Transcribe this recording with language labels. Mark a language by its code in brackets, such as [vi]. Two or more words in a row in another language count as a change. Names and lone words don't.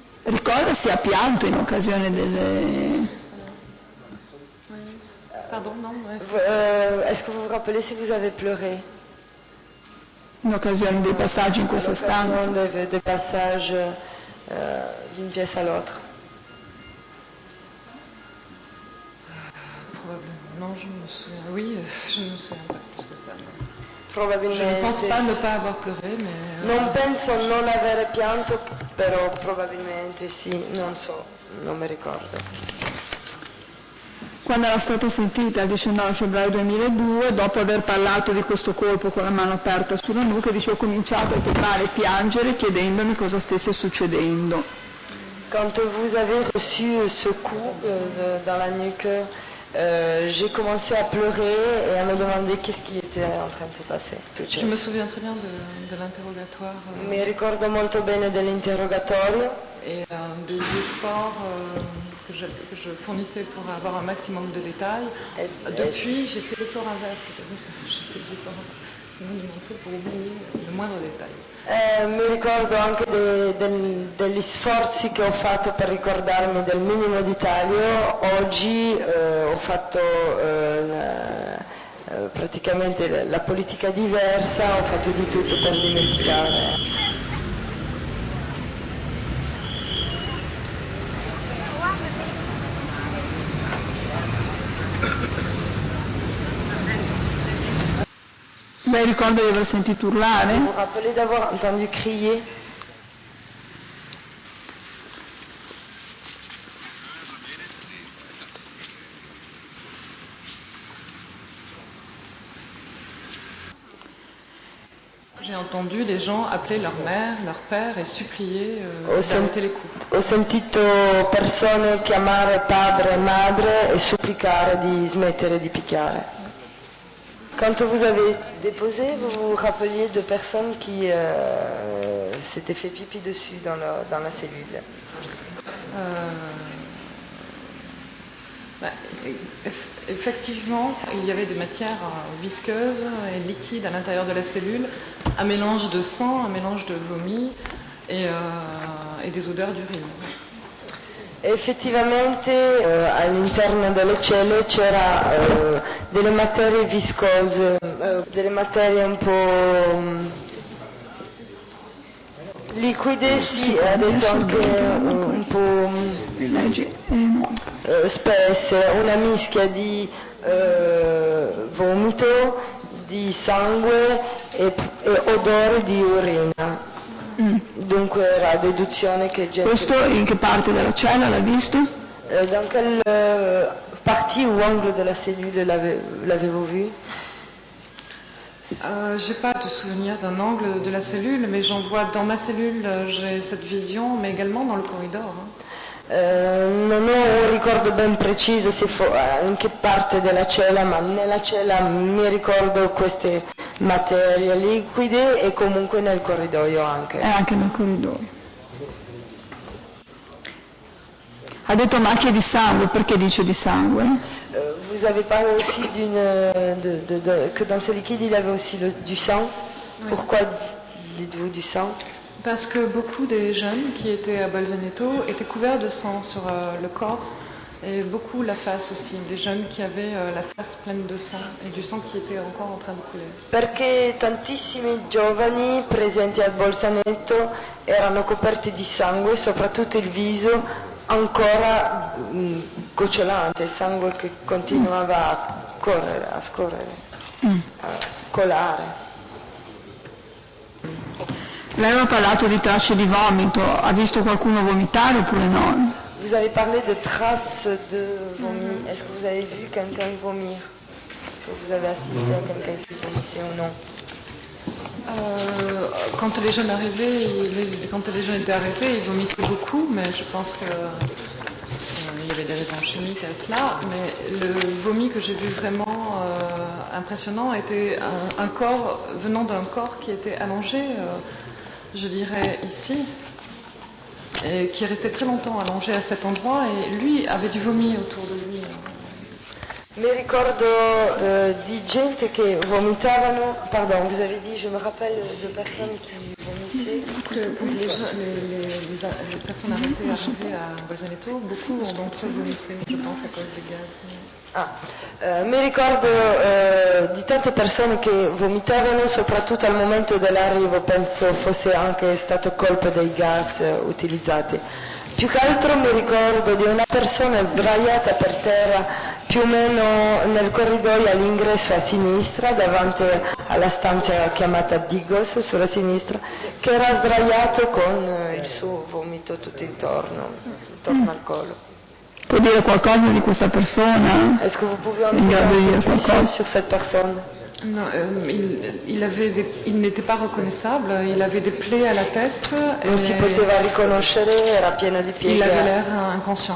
[it] Ricorda se ha pianto in occasione delle... [fr] Pardon, non. Est-ce que vous vous rappelez si vous avez pleuré? [it] in occasione dei passaggi in questa stanza? [fr] Des passages d'une pièce à l'autre. Probablement. Non, je me souviens. Oui, je ne me souviens pas plus que ça. [it] Probabilmente. [fr] Je ne pense pas ne pas avoir pleuré, mais... [it] Non penso non avere pianto, però probabilmente sì, non so, non mi ricordo. Quando era stata sentita il 19 febbraio 2002, dopo aver parlato di questo colpo con la mano aperta sulla nuca, dice: ho cominciato a chiamare e piangere chiedendomi cosa stesse succedendo. [fr] Quand vous avez reçu ce coup dans la nuque, j'ai commencé à pleurer et à me demander qu'est-ce qui était en train de se passer. Je me souviens très bien de l'interrogatoire. [it] Mi ricordo molto bene dell'interrogatorio. [fr] Et des efforts que je fournissais pour avoir un maximum de détails. Depuis, j'ai fait l'effort inverse, c'est-à-dire que j'ai fait des efforts monumentaux pour oublier le moindre détail. [it] Mi ricordo anche degli sforzi che ho fatto per ricordarmi del minimo dettaglio. Oggi ho fatto praticamente la politica diversa, ho fatto di tutto per dimenticare. Lei ricorda di aver sentito urlare? [fr] Vous vous rappelez d'avoir entendu crier? J'ai entendu les gens appeler leur mère, leur père et supplier d'arrêter les coups. [it] Ho sentito persone chiamare padre e madre e supplicare di smettere di picchiare. [fr] Quand vous avez déposé, vous vous rappeliez de personnes qui s'étaient fait pipi dessus dans la cellule? Effectivement, il y avait des matières visqueuses et liquides à l'intérieur de la cellule, un mélange de sang, un mélange de vomi et des odeurs d'urine. [it] Effettivamente all'interno delle celle c'era delle materie viscose, delle materie un po' liquide, sì, adesso anche un po' spesse, una mischia di vomito, di sangue e odore di urina. Dunque era deduzione che gente... Questo in che parte della cella l'ha visto? [fr] Dans quelle partie ou angle de la cellule l'avez-vous vu? J'ai pas de souvenir d'un angle de la cellule, mais j'en vois dans ma cellule, j'ai cette vision, mais également dans le corridor. [it] Non ho un ricordo ben preciso in che parte della cella, ma nella cella mi ricordo queste materie liquide e comunque nel corridoio anche. Anche nel corridoio. Ha detto macchie di sangue, perché dice di sangue? [fr] Vous avez parlé aussi que dans ce liquide il y avait aussi du sang. Oui. Pourquoi dites-vous du sang? Parce que beaucoup des jeunes qui étaient à Bolzaneto étaient couverts de sang sur le corps et beaucoup la face aussi, des jeunes qui avaient la face pleine de sang et du sang qui était encore en train de couler. [it] Perché tantissimi giovani presenti al Bolzaneto erano coperti di sangue, soprattutto il viso ancora gocciolante, sangue che continuava a scorrere, a colare. Lei aveva parlato di tracce di vomito, ha visto qualcuno vomitare oppure no? [fr] Vous avez parlé de traces de vomi. Est-ce que vous avez vu quelqu'un vomir? Est-ce que vous avez assisté à quelqu'un qui vomissait ou non? Quand les jeunes arrivaient, quand les jeunes étaient arrêtés, ils vomissaient beaucoup, mais je pense que il y avait des raisons chimiques à cela. Mais le vomi que j'ai vu vraiment impressionnant était un corps venant d'un corps qui était allongé, je dirais ici, et qui restait très longtemps allongé à cet endroit, et lui avait du vomi autour de lui. [it] Mi ricordo di gente che vomitavano, [fr] pardon, vous avez dit, je me rappelle de personnes qui vomissaient. Que les personnes arrêtées arrivées à Bolzaneto, beaucoup d'entre eux vomissaient, je pense, à cause des gaz. [it] Mi ricordo di tante persone che vomitavano soprattutto al momento dell'arrivo, penso fosse anche stato colpa dei gas utilizzati. Più che altro mi ricordo di una persona sdraiata per terra più o meno nel corridoio all'ingresso a sinistra, davanti alla stanza chiamata Diggles, sulla sinistra, che era sdraiato con il suo vomito tutto intorno al collo. Può dire qualcosa di questa persona? [fr] Est-ce que vous pouvez en dire un peu plus sur cette personne? Non, il n'était pas reconnaissable, il avait des plaies à la tête. [it] Non si poteva riconoscere, era pieno di pieghe. [fr] Il avait l'air inconscient.